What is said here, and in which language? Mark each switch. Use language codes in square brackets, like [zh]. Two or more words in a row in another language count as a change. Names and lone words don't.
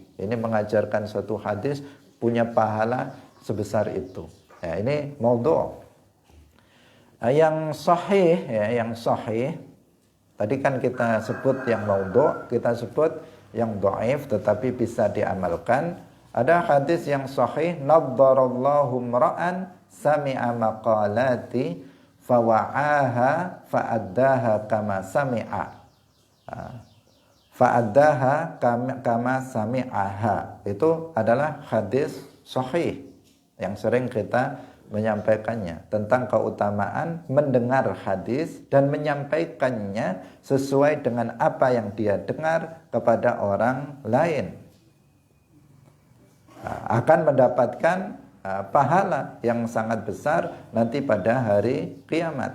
[id] Ini mengajarkan suatu hadis punya pahala sebesar itu. Ya, ini maudhu'. Yang sahih, tadi kan kita sebut yang maudhu', kita sebut yang dhaif tetapi bisa diamalkan. Ada hadis yang sahih, [ar] نضر الله امرأ سمع مقالتي فوعاها فأداها كما سمع. فأداها كما سمعها. [id] Itu adalah hadis sahih yang sering kita menyampaikannya tentang keutamaan mendengar hadis dan menyampaikannya sesuai dengan apa yang dia dengar kepada orang lain. Akan mendapatkan pahala yang sangat besar nanti pada hari kiamat.